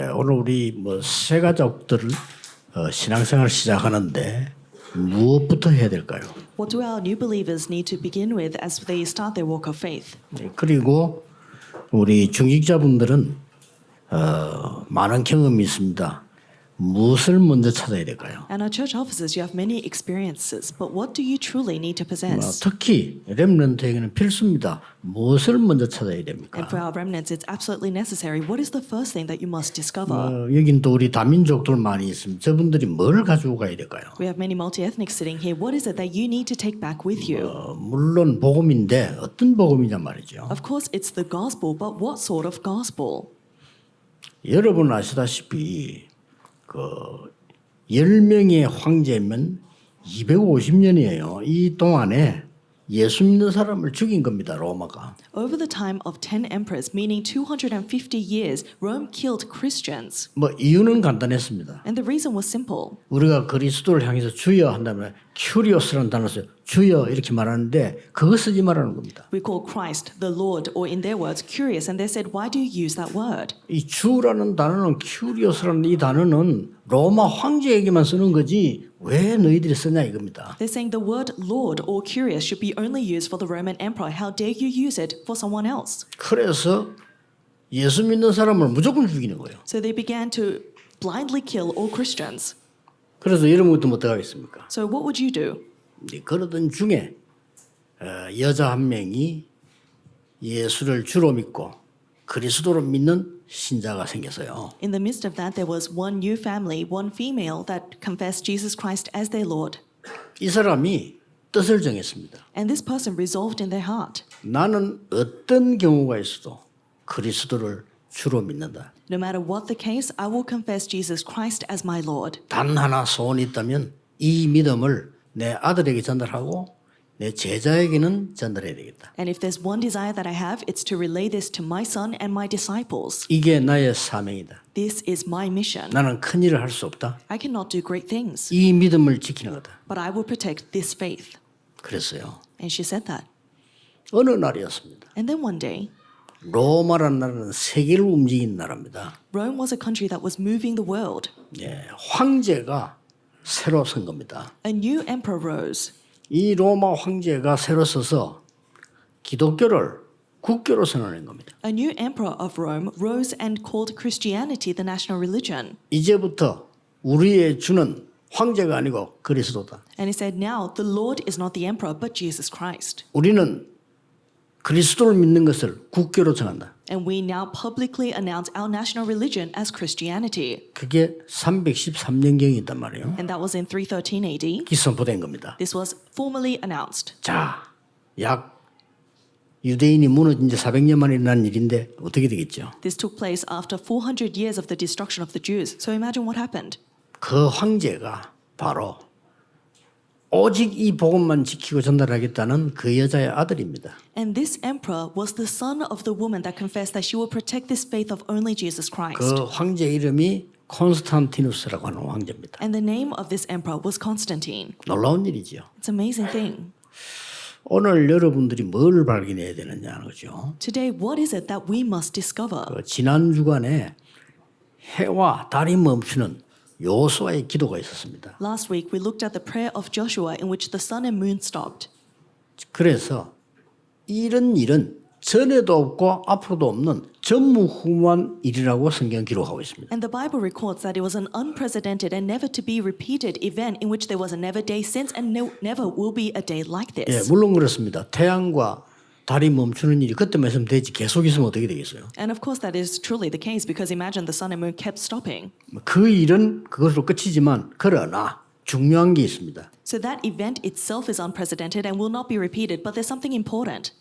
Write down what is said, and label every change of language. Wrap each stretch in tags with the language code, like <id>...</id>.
<ko>우리 뭐 새 가족들 신앙생활 시작하는데 무엇부터 해야 될까요?</ko> <en>What do our new believers need to begin with as they start their walk of faith?</en> <ko>네, 그리고 우리 중직자분들은 많은 경험이 있습니다. 무엇을 먼저 찾아야 될까요?</ko> <en>And our church officers, you have many experiences, but what do you truly need to possess?</en> <ko>특히 렘넌트에게는 필수입니다. 무엇을 먼저 찾아야 됩니까?</ko> <en>And for our remnants, it's absolutely necessary. What is the first thing that you must discover?</en> <ko>여긴 또 우리 다민족들 많이 있습니다. 저분들이 뭘 가지고 가야 될까요?</ko> <en>We have many multi-ethnics sitting here. What is it that you need to take back with you?</en> <ko>물론 복음인데 어떤 복음이냐 말이죠.</ko> <en>Of course, it's the gospel, but what sort of gospel?</en> <ko>여러분 아시다시피 10명의 황제면 250년이에요. 이 동안에 예수 믿는 사람을 죽인 겁니다. 로마가.</ko> <en>Over the time of 10 emperors, meaning 250 years, Rome killed Christians.</en> <ko>뭐 이유는 간단했습니다.</ko> <en>And the reason was simple.</en> <ko>우리가 그리스도를 향해서 주여 한다면 큐리오스라는 단어 써요. 주여 이렇게 말하는데 그거 쓰지 말라는 겁니다.</ko> <en>We call Christ the Lord, or in their words, curious, and they said, why do you use that word?</en> <ko>이 주라는 단어는 큐리오스라는 이 단어는 로마 황제에게만 쓰는 거지 왜 너희들이 쓰냐 이겁니다.</ko> <en>They're saying the word Lord or curious should be only used for the Roman emperor. How dare you use it for someone else?</en> <ko>그래서 예수 믿는 사람을 무조건 죽이는 거예요.</ko> <en>So they began to blindly kill all Christians.</en> <ko>그래서 여러분 어떻게 하겠습니까?</ko> <en>So what would you do?</en> <ko>그러던 중에 여자 한 명이 예수를 주로 믿고 그리스도로 믿는 신자가 생겼어요.</ko> <en>In the midst of that, there was one new family, one female that confessed Jesus Christ as their Lord.</en> <ko>이 사람이 뜻을 정했습니다.</ko> <en>And this person resolved in their heart,</en> <ko>나는 어떤 경우가 있어도 그리스도를 주로 믿는다.</ko> <en>no matter what the case, I will confess Jesus Christ as my Lord.</en> <ko>단 하나 소원이 있다면 이 믿음을 내 아들에게 전달하고 내 제자에게는 전달해야 되겠다.</ko> <en>And if there's one desire that I have, it's to relay this to my son and my disciples.</en> <ko>이게 나의 사명이다.</ko> <en>This is my mission.</en> <ko>나는 큰 일을 할 수 없다.</ko> <en>I cannot do great things,</en> <ko>이 믿음을 지키는 거다.</ko> <en>but I will protect this faith.</en> <ko>그랬어요.</ko> <en>And she said that.</en> <ko>어느 날이었습니다.</ko> <en>And then one day,</en> <ko>로마라는 나라는 세계를 움직이는 나라입니다.</ko> <en>Rome was a country that was moving the world.</en> <ko>황제가 새로 선 겁니다.</ko> <en>A new emperor rose.</en> <ko>이 로마 황제가 새로 서서 기독교를 국교로 선언한 겁니다.</ko> <en>A new emperor of Rome rose and called Christianity the national religion.</en> <ko>이제부터 우리의 주는 황제가 아니고 그리스도다.</ko> <en>And he said, now the Lord is not the emperor, but Jesus Christ.</en> <ko>우리는 그리스도를 믿는 것을 국교로 정한다.</ko> <en>And we now publicly announce our national religion as Christianity.</en> <ko>그게 313년경이 있단 말이에요.</ko> <en>And that was in 313 AD.</en> <ko>기선포된 겁니다.</ko> <en>This was formally announced.</en> <ko>자, 약 유대인이 무너진 지 400년 만에 일어난 일인데 어떻게 되겠죠?</ko> <en>This took place after 400 years of the destruction of the Jews. So imagine what happened.</en> <ko>그 황제가 바로 오직 이 복음만 지키고 전달하겠다는 그 여자의 아들입니다.</ko> <en>And this emperor was the son of the woman that confessed that she will protect this faith of only Jesus Christ.</en> <ko>그 황제 이름이 콘스탄티누스라고 하는 황제입니다.</ko> <en>And the name of this emperor was Constantine.</en> <ko>놀라운 일이죠.</ko> <en>It's an amazing thing.</en> <ko>오늘 여러분들이 뭘 발견해야 되느냐는 거죠.</ko> <en>Today, what is it that we must discover?</en> <ko>지난 주간에 해와 달이 멈추는 요수아의 기도가 있었습니다.</ko> <en>Last week, we looked at the prayer of Joshua in which the sun and moon stopped.</en> <ko>그래서 이런 일은 전에도 없고 앞으로도 없는 전무후무한 일이라고 성경 기록하고 있습니다.</ko> <en>And the Bible records that it was an unprecedented and never to be repeated event in which there was a never day since and never will be a day like</en> <ko>예,</ko> <en>this.</en> <ko>물론 그렇습니다. 태양과 달이 멈추는 일이 그때만 있으면 되지 계속 있으면 어떻게 되겠어요?</ko> <en>And of course, that is truly the case because imagine the sun and moon kept stopping.</en> <ko>그 일은 그것으로 끝이지만 그러나 중요한 게 있습니다.</ko> <en>So that event itself is unprecedented and will not be repeated, but there's something important.</en>